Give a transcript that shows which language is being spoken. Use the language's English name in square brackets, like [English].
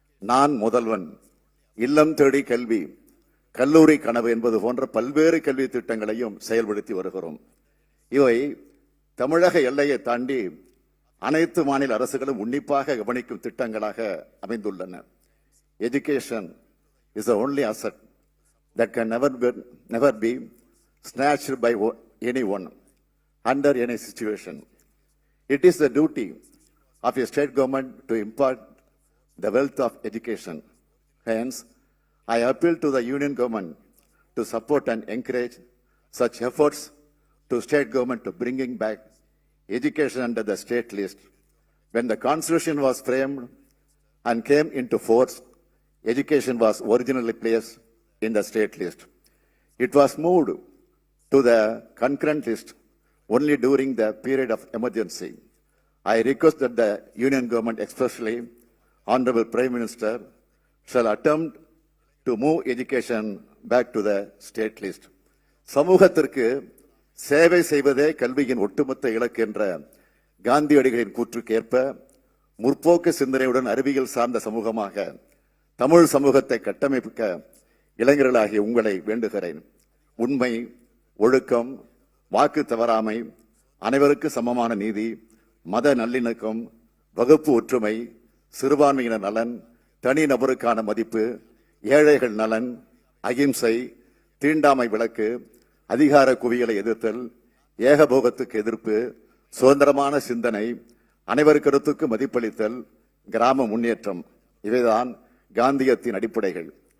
[Tamil] நான் முதல்வன், இல்லம் தேடி கல்வி, கல்லூரி கனவு என்பது போன்ற பல்வேறு கல்வி திட்டங்களையும் செயல்படுத்தி வருகிறோம். இவை தமிழக எல்லையை தாண்டி அனைத்து மாநில அரசுகளும் உன்னிப்பாக கவனிக்கும் திட்டங்களாக அமைந்துள்ளன. [English] Education is the only asset that can never be snatched by anyone under any situation. It is the duty of a state government to impart the wealth of education. Hence, I appeal to the union government to support and encourage such efforts to state government to bringing back education under the state list. When the constitution was framed and came into force, education was originally placed in the state list. It was moved to the concurrent list only during the period of emergency. I request that the union government, especially Honorable Prime Minister, shall attempt to move education back to the state list. [Tamil] சமூகத்திற்கு சேவை செய்வதே கல்வியின் ஒட்டுமொத்த இலக்கு என்ற காந்தியடிகளின் கூற்றுக்கேற்ப முற்போக்கு சிந்தனையுடன் அறிவியல் சார்ந்த சமூகமாக தமிழ் சமூகத்தை கட்டமைக்க இளைஞர்களாகிய உங்களை வேண்டுகிறேன். உண்மை, ஒழுக்கம், வாக்கு தவறாமை, அனைவருக்கு சமமான நீதி, மத நல்லிணக்கம், வகுப்பு ஒற்றுமை, சிறுபான்மையினர் நலன், தனி நபருக்கான மதிப்பு, ஏழைகள் நலன், அகிம்சை, தீண்டாமை விலக்கு, அதிகார குவியலை எதிர்த்தல், ஏகபோகத்துக்கு எதிர்ப்பு, சுதந்திரமான சிந்தனை, அனைவர் கருத்துக்கு மதிப்பளித்தல், கிராம முன்னேற்றம், இவைதான் காந்தியத்தின் அடிப்படைகள்.